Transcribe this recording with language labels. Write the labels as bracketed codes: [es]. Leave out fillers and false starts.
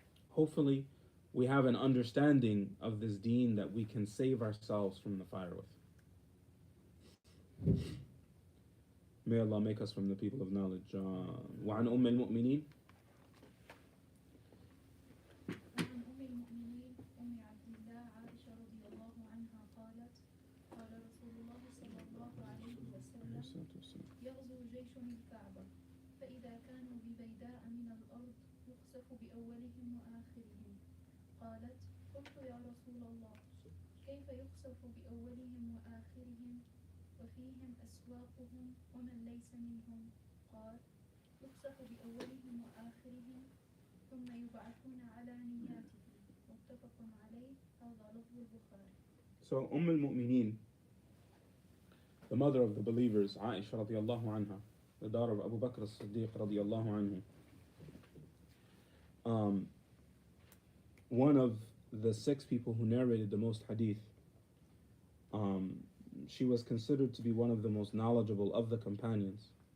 [en] Hopefully, we have an understanding of this deen that we can save ourselves from the fire with. May Allah make us from the people of knowledge. [ar] وعن أم المؤمنين وعن أم المؤمنين أم عبد الله عائشة رضي الله عنها قالت قال رسول الله صلى الله عليه وسلم يغزو جيش الكعبة فإذا كانوا ببيداء من الأرض يخسف بأولهم وآخرهم قالت قلت يا رسول الله كيف يخسف بأولهم وآخرهم وفيهم أسواقهم ومن ليس منهم قال يخسف بأولهم وآخرهم ثم يبعثون على نياتهم متفق عليه هذا لفظ البخاري. [en] So al-Mu'mineen, the mother of the believers, Aisha radiallahu anha, the daughter of Abu Bakr as-Siddiq radiallahu anhu, one of the 6 people who narrated the most hadith, she was considered to be one of the most knowledgeable of the companions.